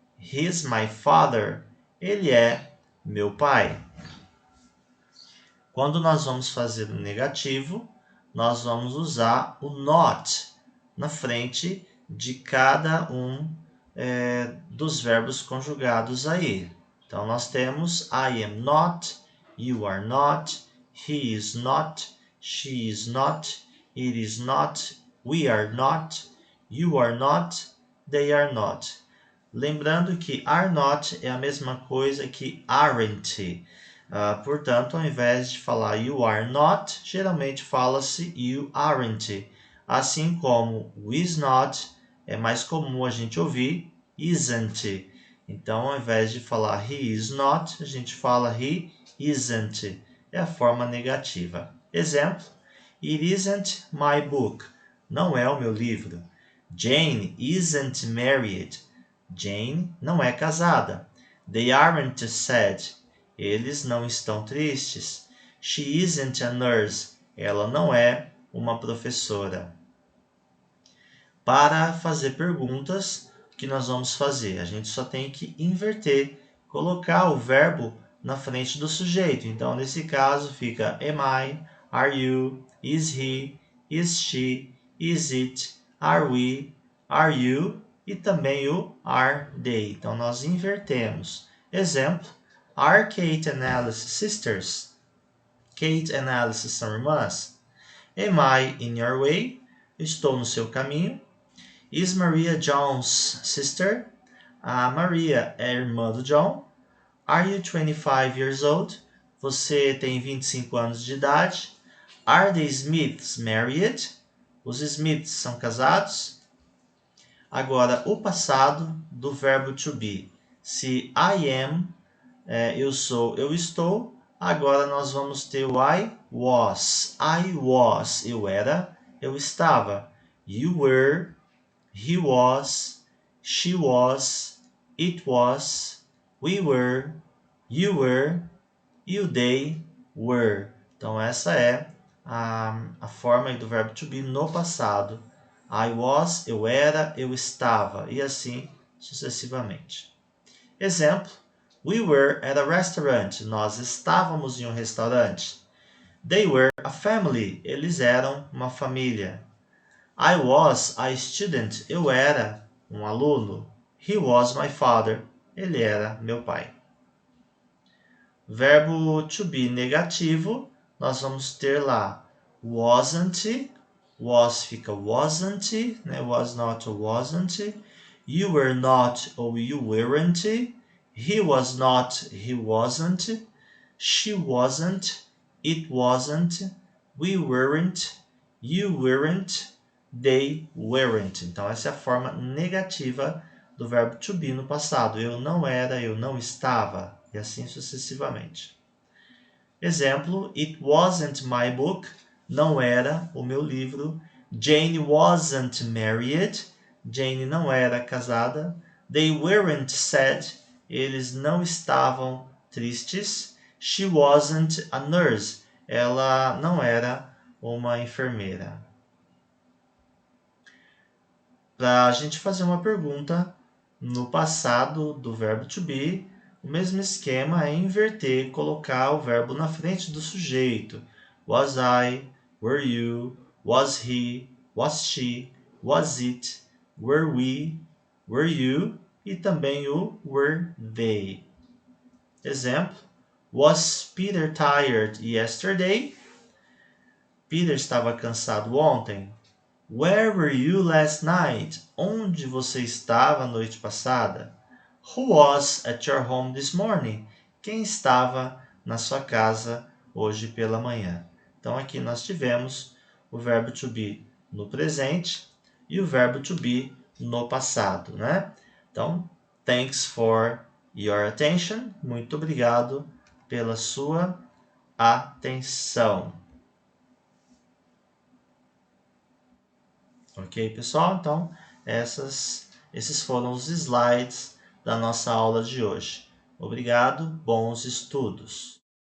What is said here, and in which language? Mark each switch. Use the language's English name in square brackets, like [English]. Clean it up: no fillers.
[English] He's my father, [Portuguese] ele é meu pai. Quando nós vamos fazer o negativo, nós vamos usar o not na frente de cada um dos verbos conjugados aí. Então, nós temos [English] I am not, you are not, he is not, she is not, it is not, we are not, you are not, they are not. [Portuguese] Lembrando que are not é a mesma coisa que aren't. Portanto, ao invés de falar [English] you are not, [Portuguese] geralmente fala-se [English] you aren't. [Portuguese] Assim como is not, é mais comum a gente ouvir isn't. Então, ao invés de falar [English] he is not, [Portuguese] a gente fala [English] he isn't. [Portuguese] É a forma negativa. Exemplo: [English] It isn't my book. [Portuguese] Não é o meu livro. [English] Jane isn't married. [Portuguese] Jane não é casada. [English] They aren't sad. [Portuguese] Eles não estão tristes. [English] She isn't a nurse. [Portuguese] Ela não é uma professora. Para fazer perguntas, o que nós vamos fazer? A gente só tem que inverter, colocar o verbo na frente do sujeito. Então, nesse caso, fica [English] am I, are you, is he, is she, is it, are we, are you [Portuguese] e também o [English] are they. [Portuguese] Então, nós invertemos. [English] Exemplo: Are Kate and Alice sisters? [Portuguese] Kate and Alice são irmãs. [English] Am I in your way? [Portuguese] Estou no seu caminho. [English] Is Maria John's sister? [Portuguese] A Maria é irmã do John. [English] Are you 25 years old? [Portuguese] Você tem 25 anos de idade. [English] Are the Smiths married? [Portuguese] Os Smiths são casados. Agora, o passado do verbo to be. Se I am, eu sou, eu estou. Agora nós vamos ter o I was. I was, eu era, eu estava. [English] You were, he was, she was, it was, we were, you were, you they were. [Portuguese] Então essa é a forma do verbo to be no passado. I was, eu era, eu estava, e assim sucessivamente. [English] Exemplo: We were at a restaurant. [Portuguese] Nós estávamos em um restaurante. [English] They were a family. [Portuguese] Eles eram uma família. [English] I was a student. [Portuguese] Eu era um aluno. [English] He was my father. [Portuguese] Ele era meu pai. Verbo to be negativo, nós vamos ter lá wasn't. Was fica wasn't, né? Was not ou wasn't. [English] You were not ou you weren't. He was not, he wasn't. She wasn't, it wasn't. We weren't, You weren't, they weren't. [Portuguese] Então, essa é a forma negativa do verbo to be no passado. Eu não era, eu não estava, e assim sucessivamente. [English] Exemplo, it wasn't my book. [Portuguese] Não era o meu livro. [English] Jane wasn't married. [Portuguese] Jane não era casada. [English] They weren't sad. [Portuguese] Eles não estavam tristes. [English] She wasn't a nurse. [Portuguese] Ela não era uma enfermeira. Para a gente fazer uma pergunta no passado do verbo to be, o mesmo esquema é inverter, colocar o verbo na frente do sujeito. [English] Was I, were you, was he, was she, was it, were we, were you [Portuguese] e também o [English] were they. Exemplo: Was Peter tired yesterday? [Portuguese] Peter estava cansado ontem. [English] Where were you last night? [Portuguese] Onde você estava a noite passada? [English] Who was at your home this morning? [Portuguese] Quem estava na sua casa hoje pela manhã? Então aqui nós tivemos o verbo to be no presente e o verbo to be no passado, né? Então, [English] thanks for your attention. [Portuguese] Muito obrigado pela sua atenção. Ok, pessoal? Então, esses foram os slides da nossa aula de hoje. Obrigado, bons estudos!